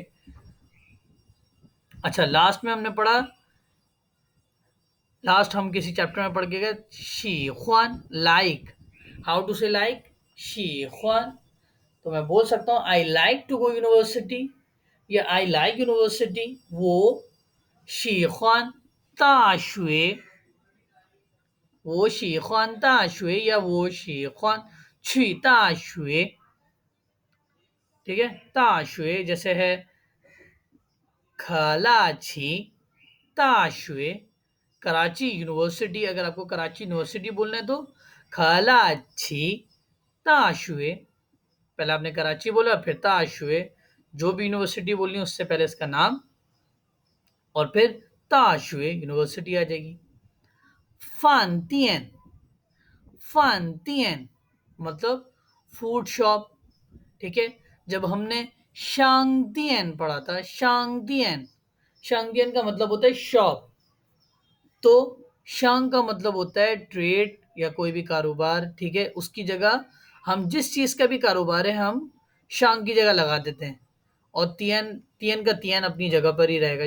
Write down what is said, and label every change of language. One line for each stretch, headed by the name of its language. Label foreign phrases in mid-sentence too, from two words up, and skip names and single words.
Hindi: अच्छा, लास्ट में हमने पढ़ा, लास्ट हम किसी चैप्टर में पढ़ के गए,
Chinese: 喜欢,
Hindi: लाइक,
English: how to say like,
Chinese: 喜欢.
Hindi: तो मैं बोल सकता हूँ
English: I like to go university
Hindi: या
English: I like university.
Hindi: वो
Chinese: 喜欢大学，我喜欢大学
Hindi: या वो
Chinese: 喜欢去大学，
Hindi: ठीक है। 大学 जैसे है खलाची 大学, कराची यूनिवर्सिटी, अगर आपको कराची यूनिवर्सिटी बोलना है तो खलाची 大学, पहले आपने कराची बोला फिर 大学, जो भी यूनिवर्सिटी बोलनी है उससे पहले इसका नाम और फिर 大学 यूनिवर्सिटी आ जाएगी।
Chinese: 饭店, 饭店
Hindi: मतलब
English: food shop,
Hindi: ठीक है। जब हमने शांगदियन पढ़ा था, शांगदियन, शांगदियन का मतलब होता है शॉप, तो शांग का मतलब होता है ट्रेड या कोई भी कारोबार, ठीक है। उसकी जगह हम जिस चीज का भी कारोबार है हम शांग की जगह लगा देते हैं, और तियन, तियन का तियन अपनी जगह पर ही रहेगा।